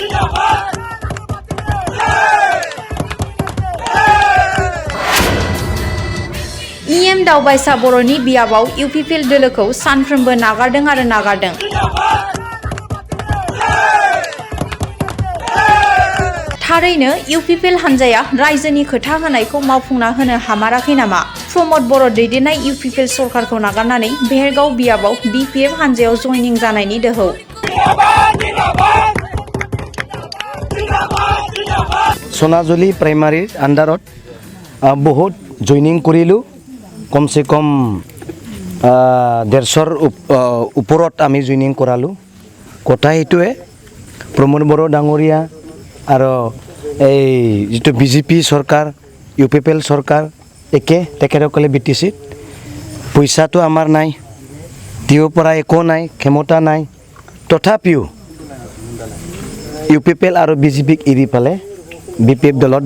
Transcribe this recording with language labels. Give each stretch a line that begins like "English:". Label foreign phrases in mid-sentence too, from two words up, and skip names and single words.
Bodo: EM दावबायसा बर'नि बियाबाव UPPL दोलोखौ सानफ्रोमबो नागारदों आरो नागारदों थारैनो UPPL हानजाया रायजोनि खोथा होनायखौ मावफुंना होनो हामाराखै नामा प्रमद बर' दैदेननाय UPPL सरकारखौ नागारनानै भेरगाव बियाबाव BPF हानजायाव जयनिं जानायनि दोहौ
Assamese: সোনাজুলী প্ৰাইমাৰী আণ্ডাৰত বহুত জইনিং কৰিলু
Hindi: कम से कम
Assamese: 150 ওপৰত আমি জয়নিং কৰালো কথা এইটোৱে প্ৰমোদ বড়ো ডাঙৰীয়া আৰু এই যেটো BJP সরকার UPPL সরকার একে তেখেতসকলে BTC পইচাটো আমাৰ নাই দিও পৰা একো নাই ক্ষমতা নাই তথাপিও UPPL আৰু BJP এৰি পালে BPF দলত